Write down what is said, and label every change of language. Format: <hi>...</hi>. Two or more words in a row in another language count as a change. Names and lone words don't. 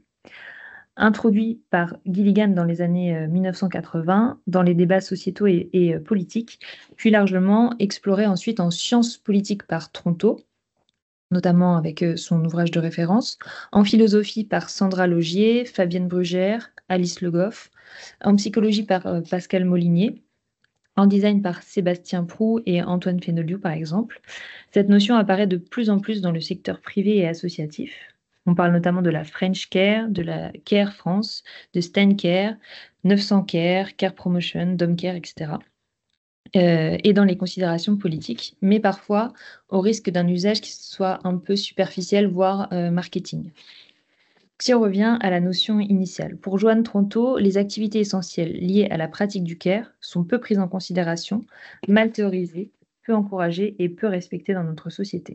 <fr>Introduit par Gilligan dans les années 1980 dans les débats sociétaux et politiques, puis largement exploré ensuite en sciences politiques par Tronto, notamment avec son ouvrage de référence, en philosophie par Sandra Laugier, Fabienne Brugère, Alice Le Goff, en psychologie par Pascal Molinier, en design par Sébastien Proux et Antoine Fenoliu par exemple. Cette notion apparaît de plus en plus dans le secteur privé et associatif. On parle notamment de la French Care, de la Care France, de Stan Care, 900 Care, Care Promotion, Dom Care, etc. Et dans les considérations politiques, mais parfois au risque d'un usage qui soit un peu superficiel, voire marketing. Si on revient à la notion initiale, pour Joanne Tronto, les activités essentielles liées à la pratique du care sont peu prises en considération, mal théorisées, peu encouragées et peu respectées dans notre société.</fr>